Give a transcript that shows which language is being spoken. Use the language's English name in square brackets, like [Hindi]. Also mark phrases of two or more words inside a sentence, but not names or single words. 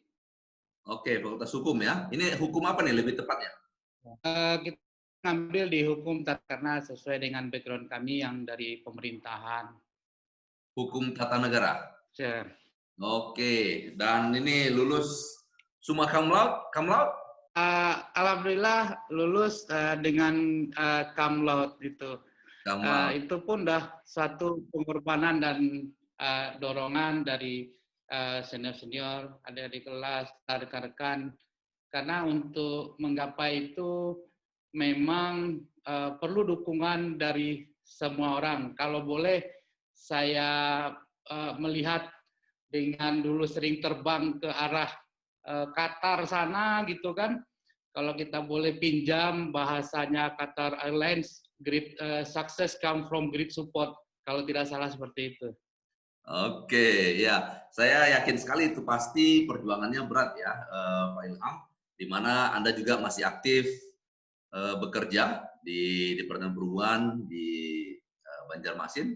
[Indonesian] Oke, Fakultas Hukum ya. Ini hukum apa nih lebih tepatnya? Kita ngambil di hukum karena sesuai dengan background kami yang dari pemerintahan. Hukum Tata Negara. Sure. Oke, dan ini lulus [Latin] summa cum laude? Cum laude? [Indonesian] Alhamdulillah lulus dengan [Latin] cum laude [Indonesian] gitu. [Latin] Cum laude. [Indonesian] Itu pun dah suatu pengorbanan dan dorongan dari senior-senior, adik-adik kelas, rekan-rekan. Karena untuk menggapai itu memang perlu dukungan dari semua orang. Kalau boleh saya melihat dengan dulu sering terbang ke arah Qatar sana gitu kan. Kalau kita boleh pinjam bahasanya Qatar Airlines, [English] great success come from great support. [Indonesian] Kalau tidak salah seperti itu. Oke, ya. Saya yakin sekali itu pasti perjuangannya berat ya, Pak Ilham. Di mana Anda juga masih aktif bekerja di Departemen Perhubungan di Banjarmasin.